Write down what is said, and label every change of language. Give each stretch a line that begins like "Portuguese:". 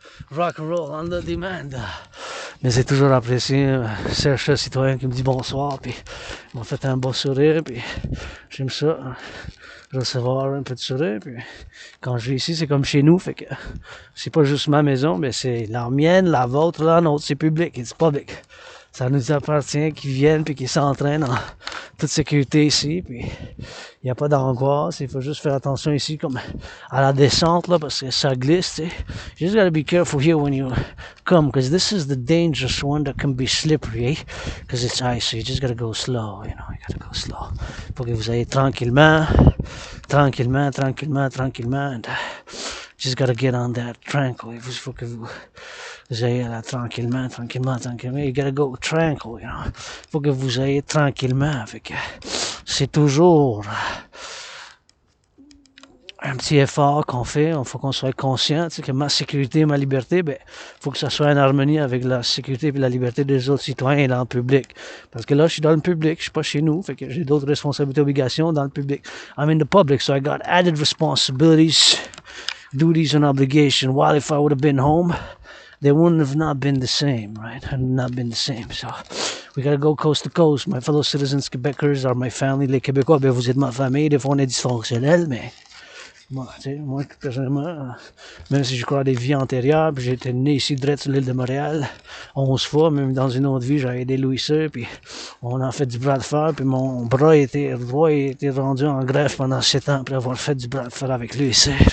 English: Rock and roll on the demand.
French: Mais c'est toujours apprécié, cherche citoyen qui me dit bonsoir, puis ils m'ont fait un beau sourire, puis j'aime ça, recevoir un peu de sourire, puis quand je vais ici, c'est comme chez nous, fait que c'est pas juste ma maison, mais c'est la mienne, la vôtre, la nôtre, c'est public,
English: it's public.
French: Ça nous appartient qu'ils viennent puis qu'ils s'entraînent en toute sécurité ici, puis il n'y a pas d'angoisse, il faut juste faire attention ici comme à la descente là parce que ça glisse, tu sais.
English: You just gotta be careful here when you come, because this is the dangerous one that can be slippery, eh? Because it's ice, so you just gotta go slow, you know, you gotta go slow.
French: Faut que vous ayez tranquillement,
English: and just gotta get on that tranquil.
French: Il faut que vous ayez là tranquillement.
English: You gotta go tranquil, you know.
French: Faut que vous ayez tranquillement. Fait que c'est toujours un petit effort qu'on fait. Il faut qu'on soit conscient, tu sais, que ma sécurité, ma liberté, ben, faut que ça soit en harmonie avec la sécurité et la liberté des autres citoyens dans le public. Parce que là, je suis dans le public, je suis pas chez nous, fait que j'ai d'autres responsabilités, obligations dans le public.
English: I'm in the public, so I got added responsibilities, duties and obligation. While if I would have been home, they wouldn't have not been the same, right? And not been the same. So we gotta go coast to coast. My fellow citizens Quebecers are my family.
French: Les Québécois, ben vous êtes ma famille. Des fois on est dysfonctionnel, mais moi, tu sais, moi personnellement, même si je crois à des vies antérieures, puis j'ai été né ici direct sur l'île de Montréal 11 fois, même dans une autre vie, j'avais aidé Louis XVI, puis on a fait du bras de fer, puis mon bras droit a été rendu en greffe pendant 7 ans après avoir fait du bras de fer avec Louis XVI.